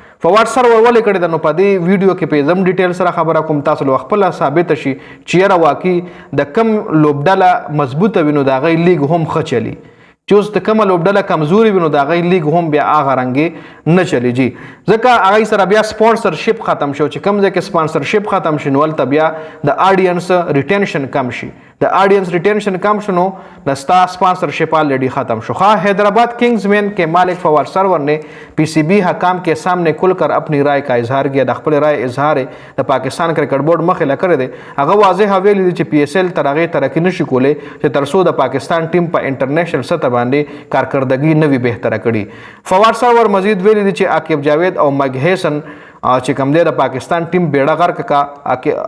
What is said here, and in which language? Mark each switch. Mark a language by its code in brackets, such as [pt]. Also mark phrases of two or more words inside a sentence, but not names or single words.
[ps] فواد سرور ولې کړې ده نو په دې ویډیو کې په زم ډیټیل سره خبره کوم، تاسو له خپله ثابته شي چې یاره واقعي د کم لوبډله مضبوطه وي نو د هغې لیګ هم ښه چلي، چې اوس د کومه لوبډله کمزوري وي نو د هغې لیګ هم بیا هغه رنګې نه چلی جي، ځکه هغې سره بیا سپانسرشپ ختم شو. چې کوم ځای کې سپانسرشپ ختم شي نو هلته بیا د [en] audience retention [ps] کم شي. د [en] audience retention [ps] کم شو نو د ستا سپانسرشپ آلریڈی ختم شو. [ur] ہاں، حیدرآباد کنگز مین کے مالک فواد سرور نے پی سی بی حکام کے سامنے کھل کر اپنی رائے کا اظہار کیا. [ps] د خپل رائے اظهار د پاکستان کرکټ بورډ مخې له کړی دی. هغه واضح ویلي دي چې پی اس ایل تر هغې ترقي نشي کولی چې تر څو د پاکستان ټیم په انټرنیشنل سطح باندې کارکردګي نه وي بهتره کړي. فواد سرور مزید ویلي دي چې عاقب جاوید او مایک هیسن چې کوم دی د پاکستان ټیم بیړه غرق کا.